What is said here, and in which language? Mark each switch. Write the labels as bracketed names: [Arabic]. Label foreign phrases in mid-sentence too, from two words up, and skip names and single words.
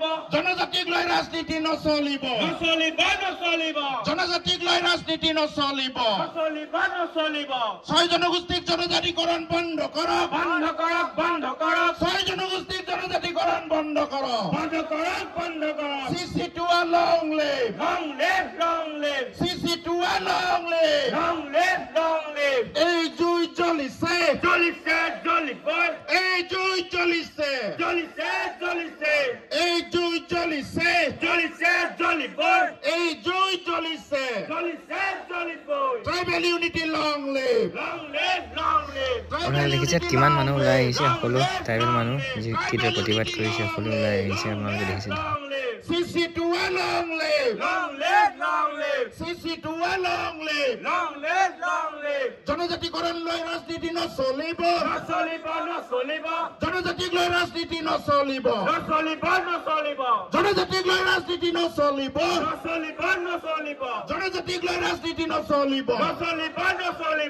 [Assamese] জনজাতিক লৈ ৰাজনীতি নচলিব নচলিব নচলিব জনজাতিক লৈ ৰাজনীতি নচলিব নচলিব নচলিব ছয় জনগোষ্ঠীক জনজাতিকৰণ বন্ধ কৰক বন্ধ কৰক বন্ধ কৰক ছয় জনগোষ্ঠীক জনজাতিকৰণ বন্ধ কৰক বন্ধ কৰক বন্ধ কৰক [English] CC2 long live long live, long live, CC2 long live long live, long live. [Assamese] এই জুই জ্বলিছে জ্বলিছে জ্বলিব এই জুই জ্বলিছে জ্বলিছে জ্বলিছে এই জুই জ্বলিছে জ্বলিছে জ্বলিব এই জুই জ্বলিছে জ্বলিছে জ্বলিব [English] tribal unity long live long live, long live. [Assamese] আপোনালোকে দেখিছে কিমান মানুহ ওলাই আহিছে সকলো ট্ৰাইবেল মানুহ যি কিদৰে প্ৰতিবাদ কৰিছে সকলো ওলাই আহিছে আপোনালোকে দেখিছে [English] CC2 long live Long live, long live, CC2 long live long live, long live. [Assamese] জনজাতিকৰণ লৈ ৰাজনীতি নচলিব নচলিব নচলিব জনজাতিক লৈ ৰাজনীতি নচলিব নচলিব নচলিব জনজাতিক লৈ ৰাজনীতি নচলিব নচলিব নচলিব জনজাতিক লৈ ৰাজনীতি নচলিব নচলিব নচলিব